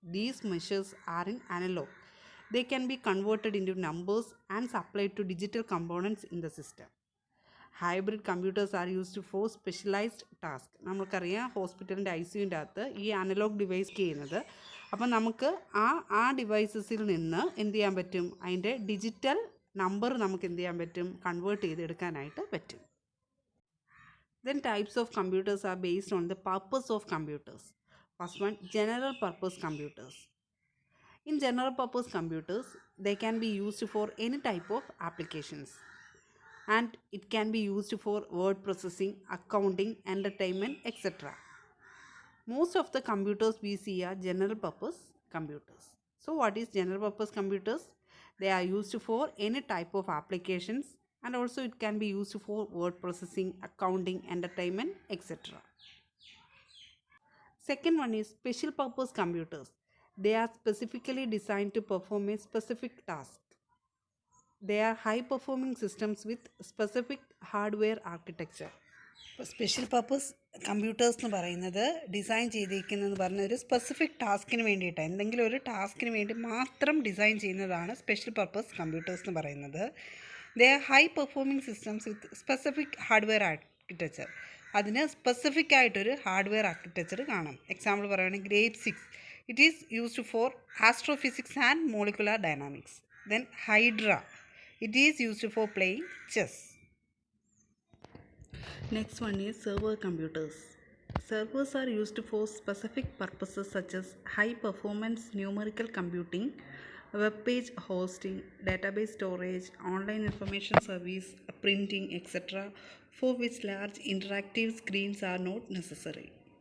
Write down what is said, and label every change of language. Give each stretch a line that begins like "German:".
English: These measures are in analog. They can be converted into numbers and supplied to digital components in the system. Hybrid computers are used for specialized tasks.
Malayalam: നമുക്കറിയാം ഹോസ്പിറ്റലിൻ്റെ ICUവിൻ്റെ അകത്ത് ഈ analogue device ചെയ്യുന്നത്. അപ്പം നമുക്ക് ആ ഡിവൈസസിൽ നിന്ന് എന്ത് ചെയ്യാൻ പറ്റും? അതിൻ്റെ ഡിജിറ്റൽ നമ്പർ നമുക്ക് എന്ത് ചെയ്യാൻ പറ്റും? കൺവേർട്ട് ചെയ്തെടുക്കാനായിട്ട് പറ്റും.
English: Then types of computers are based on the purpose of computers. First one, general purpose computers. In general purpose computers, they can be used for any type of applications. And it can be used for word processing, accounting, entertainment, etc. Most of the computers we see are general purpose computers. So what is general purpose computers? They are used for any type of applications, and also it can be used for word processing, accounting, entertainment, etc. Second one is special purpose computers. They are specifically designed to perform a specific task. They are high performing systems with specific hardware architecture.
Malayalam: ഇപ്പോൾ special purpose computers എന്ന് പറയുന്നത് design ചെയ്തിരിക്കുന്നതെന്ന് പറഞ്ഞ ഒരു specific ടാസ്കിന് വേണ്ടിയിട്ടാണ്. എന്തെങ്കിലും ഒരു ടാസ്കിന് വേണ്ടി മാത്രം ഡിസൈൻ ചെയ്യുന്നതാണ് സ്പെഷ്യൽ പർപ്പസ് കമ്പ്യൂട്ടേഴ്സ് എന്ന് പറയുന്നത്.
English: They are high performing systems with specific hardware architecture.
Malayalam: അതിന് സ്പെസിഫിക് ആയിട്ടൊരു ഹാർഡ്വെയർ ആർക്കിടെക്ചർ കാണാം. എക്സാമ്പിൾ പറയുകയാണെങ്കിൽ
English: Grade 6, it is used for astrophysics and molecular dynamics. Then Hydra, it is used for playing chess. Next one is server computers. Servers are used for specific purposes such as high performance numerical computing, web page hosting, database storage, online information service, printing, etc., for which large interactive screens are not necessary.